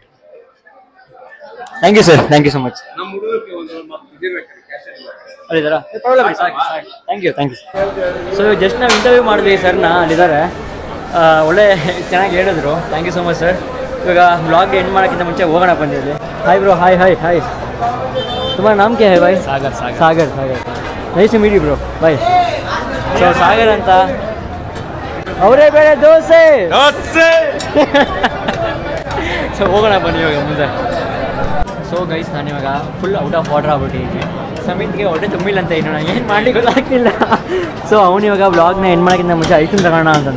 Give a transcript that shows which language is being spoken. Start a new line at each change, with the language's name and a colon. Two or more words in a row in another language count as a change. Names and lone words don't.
English: Thank you sir, thank you so much. Thank you. so just
Kannada: ನಾವು ಇಂಟರ್ವ್ಯೂ ಮಾಡಿದ್ವಿ ಸರ್ನ, ಅಲ್ಲಿದ್ದಾರೆ. ಒಳ್ಳೆ ಚೆನ್ನಾಗಿ ಹೇಳಿದ್ರು.
English: thank you so much sir.
Kannada: ಇವಾಗ ಬ್ಲಾಗ್ ಎಂಡ್ ಮಾಡೋಕ್ಕಿಂತ ಮುಂಚೆ ಹೋಗೋಣ ಬಂದಿದ್ವಿ.
English: Hi bro. Hi.
Hindi: तुम्हारा नाम क्या है भाई? सागर.
English: nice to meet you bro.
Kannada: ಬಾಯ್. ಸೊ ಸಾಗರ್ ಅಂತ ಅವರೇ ಬೇಳೆ ದೋಸೆ. ಸೊ ಹೋಗೋಣ ಬನ್ನಿ ಇವಾಗ ಮುಂದೆ. ಸೊ ಗೈಸ್ ನಾನಿವಾಗ
English: full out of water
Kannada: ಆಗ್ಬಿಟ್ಟಿದ್ದೀನಿ. ಸಮಿತ್ಗೆ ಹೊಟ್ಟೆ ತುಂಬಿಲ್ಲ ಅಂತ ಏನು ಏನು ಮಾಡ್ಲಿಕ್ಕೆ ಗೊತ್ತಾಗ್ತಿಲ್ಲ. ಸೊ ಅವನಿವಾಗ ವ್ಲಾಗ್ನ ಎಂಡ್ ಮಾಡೋಕ್ಕಿಂತ ಮುಂಚೆ ಐಸ್ ಕ್ರೀಮ್ ತಗೋಣ ಅಂತಂದ.